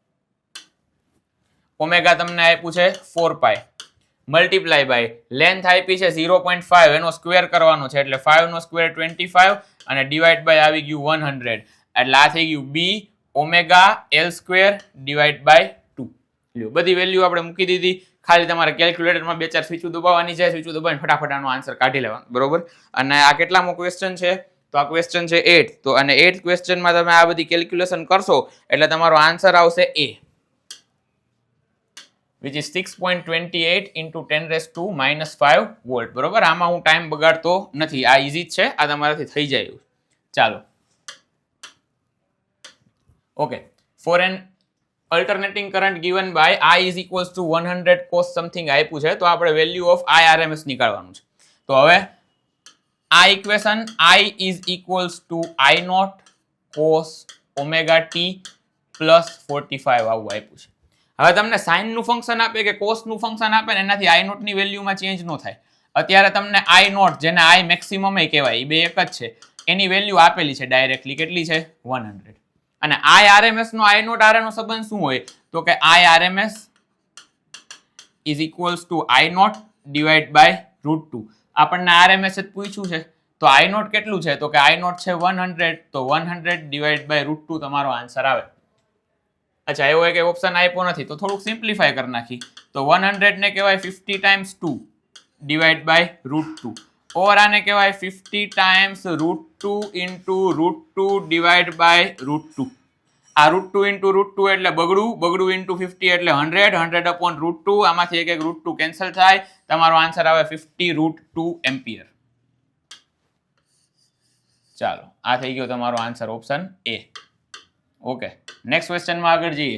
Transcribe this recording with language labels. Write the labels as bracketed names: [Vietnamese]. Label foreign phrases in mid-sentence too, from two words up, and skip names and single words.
[Gujarati] ઓમેગા તમને આપ્યું છે 4π [English] multiply by length [Gujarati] આપી છે 0.5 એનો સ્ક્વેર કરવાનો છે એટલે 5 નો સ્ક્વેર 25 અને [English] divide by [Gujarati] આવી ગયું 100 એટલે આ થઈ ગયું b ઓમેગા l [English] square divide by 2. [Gujarati] લ્યો બધી વેલ્યુ આપણે મૂકી દીધી. ખાલી તમારે કેલ્ક્યુલેટરમાં બે ચાર સ્વિચો દબાવવાની છે. સ્વિચો દબાવીને ફટાફટ આનો આન્સર કાઢી લેવાનો, બરોબર. અને આ કેટલામો ક્વેશ્ચન છે? તો આ ક્વેશ્ચન છે 8. તો અને 8th ક્વેશ્ચનમાં તમે આ બધી કેલ્ક્યુલેશન કરશો એટલે તમારો આન્સર આવશે a, [English] which is 6.28 into 10⁻⁻5 [Gujarati] વોલ્ટ, બરોબર. આમાં હું ટાઈમ બગાડતો નથી, આ ઈઝી જ છે, આ તમારાથી થઈ જાય. ચાલો ઓકે. [English] ફોર એન અલ્ટરનેટિંગ કરંટ given by I is equals to 100 cos something [Gujarati] આપ્યું છે તો આપણે [English] value of I RMS [Gujarati] નીકાળવાનું છે. તો હવે આ ઇક્વેશન [English] I is equals to I naught cos omega t plus 45 [Gujarati] આવું આપ્યું છે. હવે તમને સાઇન નું ફંક્શન આપે કે કોસ નું ફંક્શન આપે ને એનાથી [English] I naught [Gujarati] ની વેલ્યુમાં ચેન્જ ન થાય. અત્યારે તમને [English] I naught [Gujarati] જેને [English] I maximum [Gujarati] એ કહેવાય એ બે એક જ છે એની વેલ્યુ આપેલી છે ડાયરેક્ટલી. કેટલી છે? 100. અને [English] I RMS [Gujarati] નો [English] I naught R [Gujarati] નો સંબંધ શું હોય? તો કે [English] I RMS is equals to I naught divided by √2. [Gujarati] આપણને RMS જ પૂછ્યું છે તો [English] I naught [Gujarati] કેટલું છે? તો કે [English] I naught [Gujarati] છે 100, તો 100 [English] divided by √2 [Gujarati] તમારો આન્સર આવે. અચ્છા એવો એક ઓપ્શન આપ્યો નથી તો થોડુંક સિમ્પ્લિફાય કરી નાખી. તો 100 ને કહેવાય [English] 50 times 2 divided by √2 ઓર [Gujarati] આને કહેવાય [English] 50 times √2 into √2 divided by √2. [Gujarati] આ [English] √2 into √2 [Gujarati] એટલે બગડું [English] into 50 [Gujarati] એટલે [English] 100 upon √2. [Gujarati] આમાંથી એક √2 કેન્સલ થાય, તમારો આન્સર આવે 50 √2 એમ્પિયર. ચાલો આ થઈ ગયો તમારો આન્સર ઓપ્શન એ. ઓકે નેક્સ્ટ ક્વેશ્ચનમાં આગળ જઈએ.